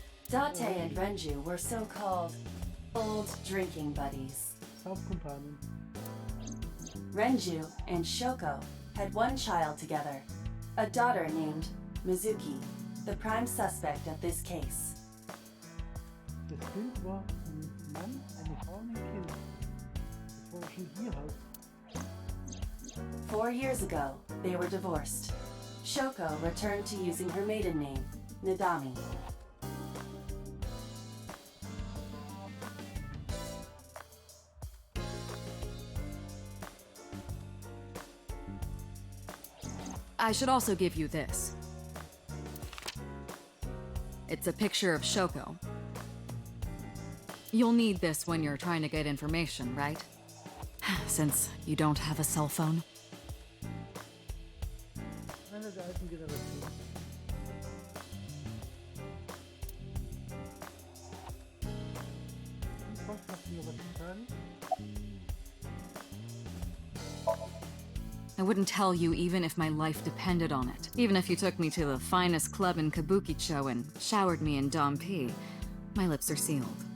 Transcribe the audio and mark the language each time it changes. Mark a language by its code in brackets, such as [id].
[en] Date and Renju were so-called old drinking buddies. Renju and Shoko had one child together, a daughter named Mizuki, the prime suspect of this case. [de] Das Bild war ein Mann, eine Frau und ein Kind. Das war schon hier halt. [en] 4 years ago, they were divorced. Shoko returned to using her maiden name, Nadami. I should also give you this. It's a picture of Shoko. You'll need this when you're trying to get information, right? Since you don't have a cell phone. [de] Eine der alten Generation. Hast du noch was zu sagen? [en] I wouldn't tell you even if my life depended on it. Even if you took me to the finest club in Kabukicho and showered me in Dompi, my lips are sealed.